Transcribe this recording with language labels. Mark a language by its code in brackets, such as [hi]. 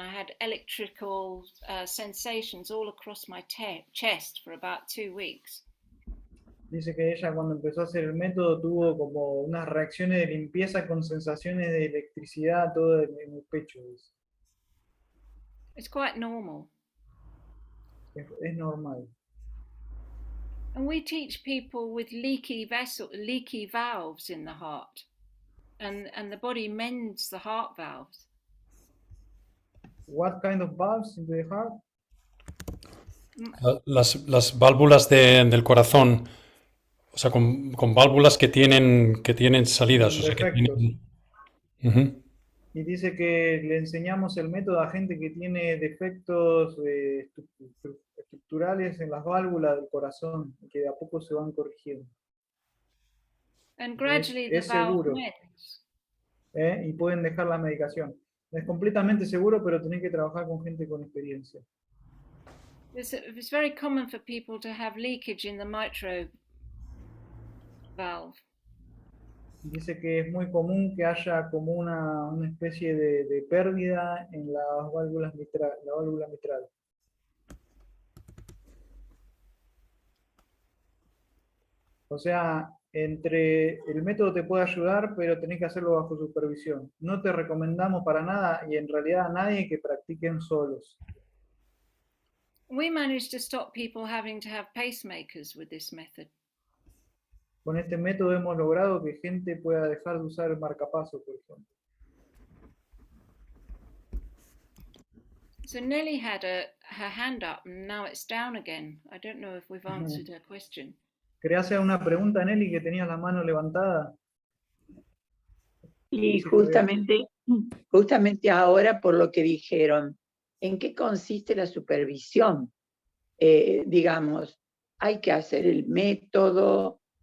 [en] I had electrical sensations all across my chest for about 2 weeks. [es] Dice que ella cuando empezó a hacer el método tuvo como unas reacciones de limpieza con sensaciones de electricidad todo en el pecho. [en] It's quite normal. [es] Es normal. [en] And we teach people with leaky valves in the heart, and the body mends the heart valves. What kind of valves in the heart? [es] Las válvulas del corazón, o sea, con válvulas que tienen salidas. O sea, que tienen... Y dice que le enseñamos el método a gente que tiene defectos estructurales en las válvulas del corazón, que de a poco se van corrigiendo. [en] And gradually the [es] es [en] valve [es] seguro. [en] mends. [es] Y pueden dejar la medicación. Es completamente seguro, pero tenés que trabajar con gente con experiencia. [en] It's very common for people to have leakage in the mitral valve. [es] Dice que es muy común que haya como una especie de pérdida en las válvulas la válvula mitral. O sea, el método te puede ayudar, pero tenés que hacerlo bajo supervisión. No te recomendamos para nada, y en realidad a nadie, que practiquen solos. [en] We managed to stop people having to have pacemakers with this method. [es] Con este método hemos logrado que gente pueda dejar de usar el marcapaso, por ejemplo. [en] So Nelly had her hand up and now it's down again. I don't know if we've answered her question. [es] ¿Quería hacer una pregunta, Nelly, que tenías la mano levantada? Y justamente ahora, por lo que dijeron, ¿en qué consiste la supervisión? Digamos, ¿hay que hacer el método?